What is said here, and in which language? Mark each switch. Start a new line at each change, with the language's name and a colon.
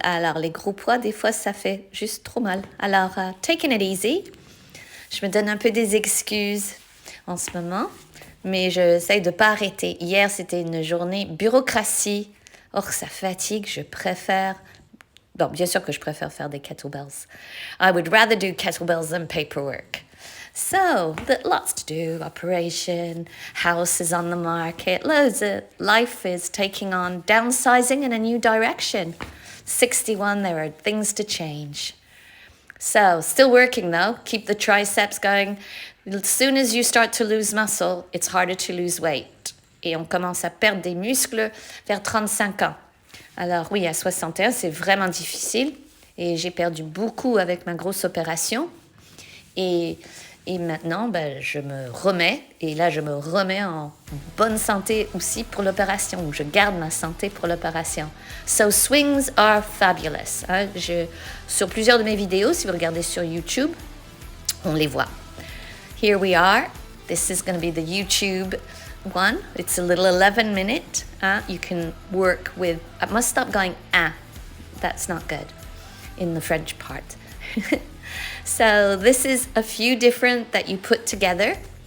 French: Alors, les gros poids, des fois, ça fait juste trop mal. Alors,
English: taking it easy.
French: Je me donne un peu des excuses en ce moment, mais j'essaye de ne pas arrêter. Hier, c'était une journée bureaucratie. Or, ça fatigue, je préfère... Bon, bien sûr que je préfère faire des kettlebells.
English: I would rather do kettlebells than paperwork. So, lots to do, operation, house is on the market, loads of life is taking on downsizing in a new direction. 61, there are things to change. So, still working though, keep the triceps going. As soon as you start to lose muscle, it's harder to lose weight.
French: Et on commence à perdre des muscles vers 35 ans. Alors oui, à 61, c'est vraiment difficile et j'ai perdu beaucoup avec ma grosse opération. Et maintenant, je me remets, et là, je me remets en bonne santé aussi pour l'opération, ou je garde ma santé pour l'opération.
English: So, swings are fabulous.
French: Hein? Sur plusieurs de mes vidéos, si vous regardez sur YouTube, on les voit.
English: Here we are. This is going to be the YouTube one. It's a little 11-minute. You can work with... I must stop going, That's not good in the French part. So this is a few different that you put together.